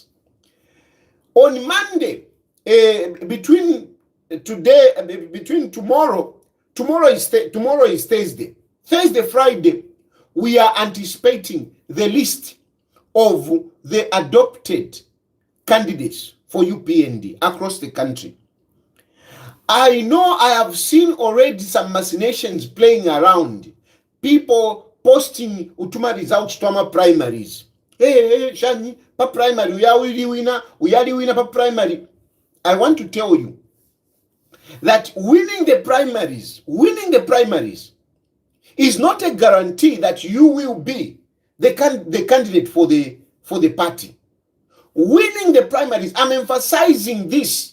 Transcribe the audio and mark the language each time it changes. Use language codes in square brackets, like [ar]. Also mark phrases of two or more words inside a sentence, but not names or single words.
[en] On Monday, between tomorrow is Thursday, Friday, we are anticipating the list of the adopted candidates for UPND across the country. I know I have seen already some machinations playing around. People posting utuma results to our primaries. Hey, Shani, pa primary, we are winner pa primary. I want to tell you that winning the primaries is not a guarantee that you will be the candidate for the party. Winning the primaries, I'm emphasizing this.